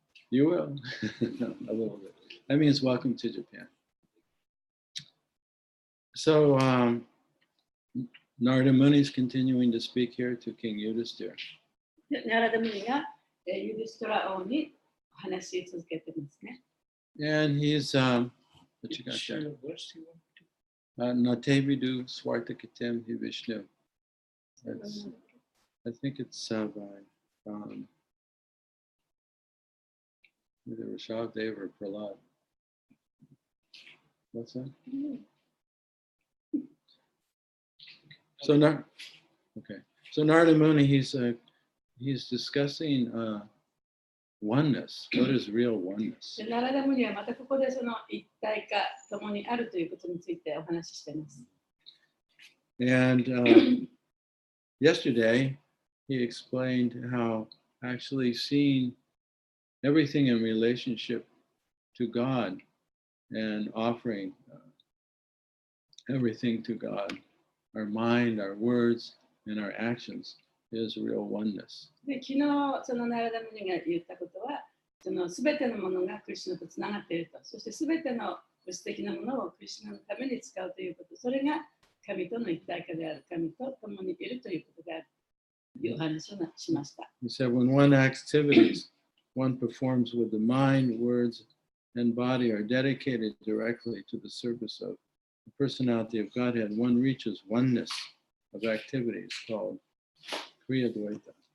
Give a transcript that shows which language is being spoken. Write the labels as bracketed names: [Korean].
[English] You will. A little bit. That means welcome to Japan. So, Narada Muni is continuing to speak here to King Yudhisthira. [Japanese] ナラダムニがユディストラ王に話し続けてますね。 [English] And he's, what you got there? [Sanskrit] Natevidu Swartakatem Hi Vishnu. [English] That's, I think it's by either Rishabdev or Prahlad. What's that? So Narada Muni, he's discussing oneness. What is real oneness? [Japanese] ナラダムニはまたここでその一体化、共にあるということについてお話ししています。 [English] And yesterday, he explained how actually seeing everything in relationship to God and offering everything to God, our mind, our words, and our actions is real oneness. [Japanese] で昨日そのナラダムニが言ったことは、そのすべてのものがクリシュナとつながっていると、そしてすべての物質的なものをクリシュナのために使うということ、それが神との一体化である、神と共にいるということであるというお話をしました。 [English] He said, when one activities one performs with the mind, words, and body are dedicated directly to the service of the personality of Godhead, one reaches oneness of activities called Kriya Dvaita.